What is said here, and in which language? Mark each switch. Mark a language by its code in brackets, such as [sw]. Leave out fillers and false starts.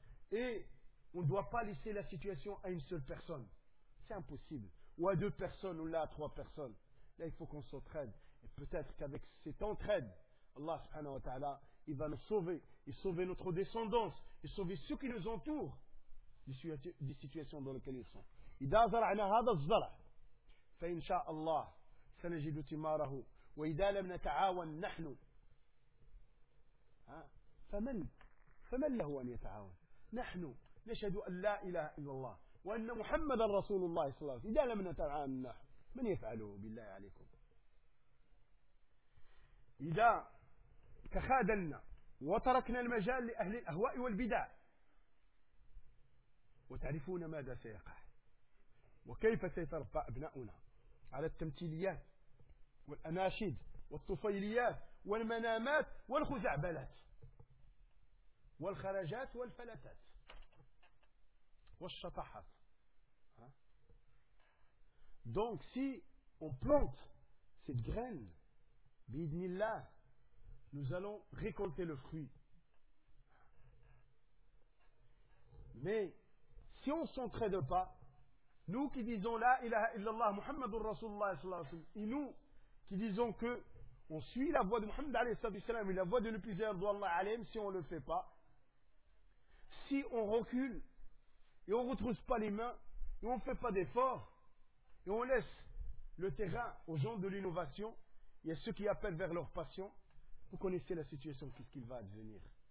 [fr] Et on ne doit pas laisser la situation à une seule personne. C'est impossible. Ou à deux personnes, ou là à trois personnes. Là, il faut qu'on s'entraide. Et peut-être qu'avec cette entraide, Allah subhanahu wa ta'ala, il va nous sauver. Il va sauver notre descendance. Il va sauver ceux qui nous entourent des situations dans lesquelles ils sont. Il va nous sauver. [ar] فإن شاء الله سنجد ثماره وإذا لم نتعاون نحن فمن له أن يتعاون؟ نحن نشهد أن لا إله إلا الله وأن محمد رسول الله صلى الله عليه وسلم. إذا لم نتعاون نحن من يفعله؟ بالله عليكم، إذا تخاذلنا وتركنا المجال لأهل الأهواء والبدع، وتعرفون ماذا سيقع وكيف سيتربى أبناؤنا على التمثيليات والأناشيد والطفيليات والمنامات والخزعبلات والخرجات والفلتات والشطحات. [fr] Donc si on plante cette graine [ar] بإذن الله, [fr] nous allons récolter le fruit. Mais si on ne s'entraide pas, nous qui disons la ilaha illallah Muhammadur Rasulullah sallallahu alayhi wa sallam, et nous qui disons que on suit la voie de Muhammad alayhi wa sallam et la voie de le plus élevé d'Allah alayhim, si on ne le fait pas, si on recule et on ne retrousse pas les mains et on ne fait pas d'efforts et on laisse le terrain aux gens de l'innovation et à ceux qui appellent vers leur passion, vous connaissez la situation, qu'est-ce qu'il va advenir.